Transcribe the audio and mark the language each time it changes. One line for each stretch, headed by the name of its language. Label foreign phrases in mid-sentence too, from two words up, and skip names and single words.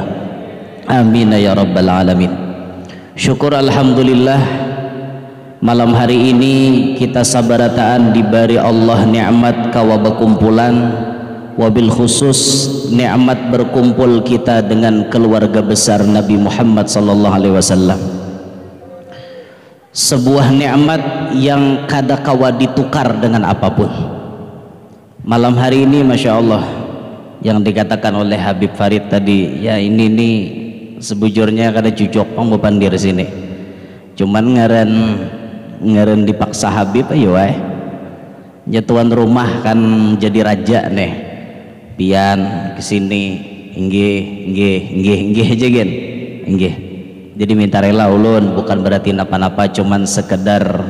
Arabic: Amin ya rabbal alamin.
Banjar: Syukur alhamdulillah malam hari ini kita sabarataan diberi Allah nikmat kawa berkumpulan,
Arabic: wabil khusus
Banjar: nikmat berkumpul kita dengan keluarga besar Nabi Muhammad
Arabic: sallallahu alaihi wasallam.
Banjar: Sebuah nikmat yang kada kawa ditukar dengan apapun. Malam hari ini
Arabic: Masya Allah,
Banjar: yang dikatakan oleh Habib Farid tadi, ya ini nih sebujurnya kada cucok pang bepandir sini, cuman ngeren dipaksa Habib ayo ya tuan rumah kan jadi raja nih, pian kesini inggih aja gen inggih, jadi minta rela ulun, bukan berarti napa-napa, cuman sekedar